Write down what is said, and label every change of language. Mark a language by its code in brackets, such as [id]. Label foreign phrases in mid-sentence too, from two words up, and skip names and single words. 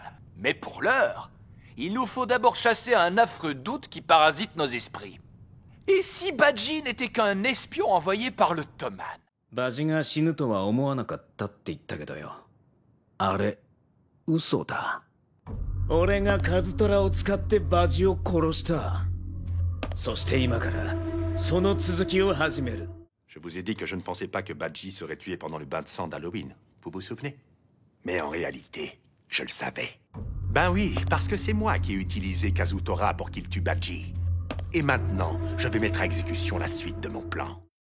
[fr] Mais pour l'heure, il nous faut d'abord chasser un affreux doute qui parasite nos esprits. Et si Baji n'était qu'un espion envoyé par le Toman? [ja] バジが死ぬとは思わなかったって言ったけどよ。あれ、嘘だ。俺がカズトラを使ってバジを殺した。そして今からその続きを始める。 [fr] Je vous ai dit que je ne pensais pas que Baji serait tué pendant le bain de sang d'Halloween. Vous vous souvenez? Mais en réalité, je le savais. Ben oui, parce que c'est moi qui ai utilisé Kazutora pour qu'il tue Baji. Et maintenant, je vais mettre à exécution la suite de mon plan.